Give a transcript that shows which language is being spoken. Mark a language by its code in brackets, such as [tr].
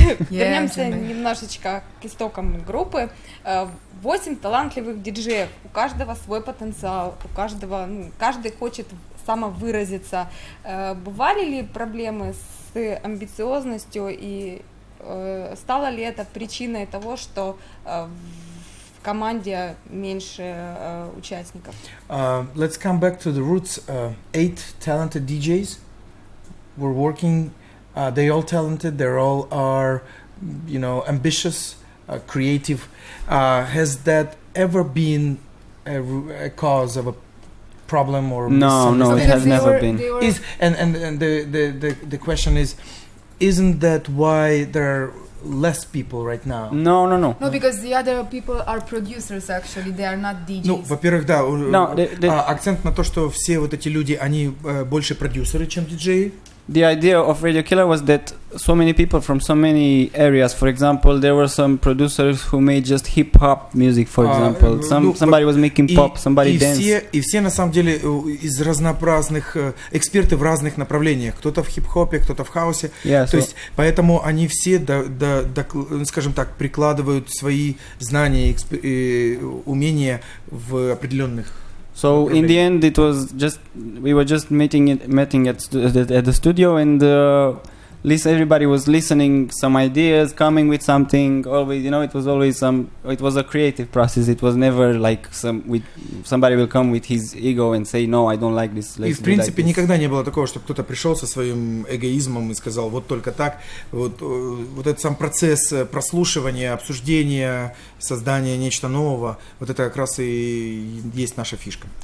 [ru] Вернемся немножечко к истокам группы. 8 талантливых диджеев, у каждого свой потенциал, у каждого, каждый хочет самовыразиться. Бывали ли проблемы с амбициозностью и стало ли это причиной того, что в команде меньше участников? [en] Let's come back to the roots. 8 talented DJs were working. They all talented. They all are, ambitious, creative. Has that ever been a cause of a problem or No, it has never been. And the question is, isn't that why there are less people right now? No. No, because the other people are producers actually, they are not DJs. [ru] Ну, во-первых, да, [en] No, [ru] акцент на то, что все вот эти люди, они больше продюсеры, чем диджеи. [en] The idea of Radio Killer was that so many people from so many areas, for example, there were some producers who made just hip-hop music, for example. Somebody was making pop, somebody danced. [ru] И все, на самом деле, из разнообразных эксперты в разных направлениях. Кто-то в хип-хопе, кто-то в хаусе. То есть, поэтому они все, скажем так, прикладывают свои знания и умения в определенных. [en] So in the end, it was we were just meeting at the studio, and everybody was listening some ideas, coming with something. Always, it was always it was a creative process. It was never like somebody will come with his ego and say, no, I don't like this. [ru] И в принципе никогда не было такого, что кто-то пришел со своим эгоизмом и сказал, вот только так. Вот этот сам процесс прослушивания, обсуждения, создания нечто нового, вот это как раз и есть наша фишка.